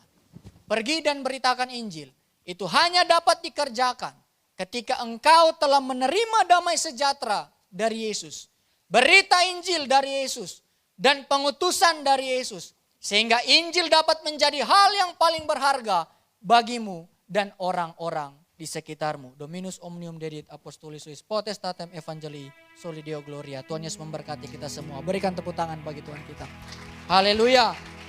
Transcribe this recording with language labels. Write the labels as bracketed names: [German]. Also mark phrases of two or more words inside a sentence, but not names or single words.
[Indonesian] Pergi dan beritakan Injil. Itu hanya dapat dikerjakan ketika engkau telah menerima damai sejahtera dari Yesus. Berita Injil dari Yesus. Dan pengutusan dari Yesus. Sehingga Injil dapat menjadi hal yang paling berharga bagimu dan orang-orang di sekitarmu. [Latin] Dominus omnium dedit apostolis suis potestatem evangelii soli Deo gloria. [Indonesian] Tuhan Yesus memberkati kita semua. Berikan tepuk tangan bagi Tuhan kita. Haleluya.